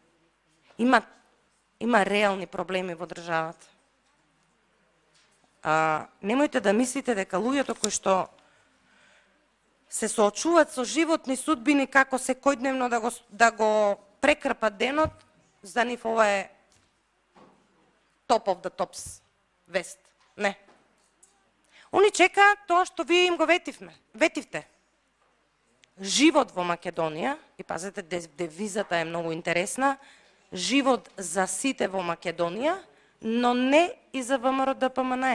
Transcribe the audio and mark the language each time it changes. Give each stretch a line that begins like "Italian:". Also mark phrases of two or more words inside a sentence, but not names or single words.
Macedonian: Има реални проблеми во државата. Немојте да мислите дека луѓето кои што се соочуваат со животни судбини како секојдневно да го прекрпат денот, за нив ова е
English: top of the tops
Macedonian: вест. Не. Они чекаат тоа што вие им го ветивте. Живот во Македонија, и пазете, девизата е многу интересна, живот за сите во Македонија, но не и за ВМРО ДПМН.